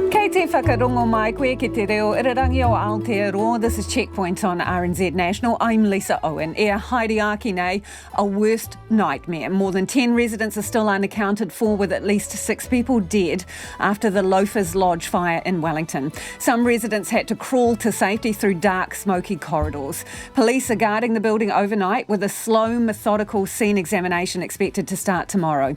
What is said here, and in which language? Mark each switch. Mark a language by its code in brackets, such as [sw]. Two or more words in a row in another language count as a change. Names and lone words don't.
[mi] te whakarongo mai koe ki te reo irarangi o Aotearoa. [en] This is Checkpoint on RNZ National. I'm Lisa Owen. [mi] E haere nei, [en] a worst nightmare. More than 10 residents are still unaccounted for, with at least 6 people dead after the Loafers Lodge fire in Wellington. Some residents had to crawl to safety through dark, smoky corridors. Police are guarding the building overnight, with a slow, methodical scene examination expected to start tomorrow.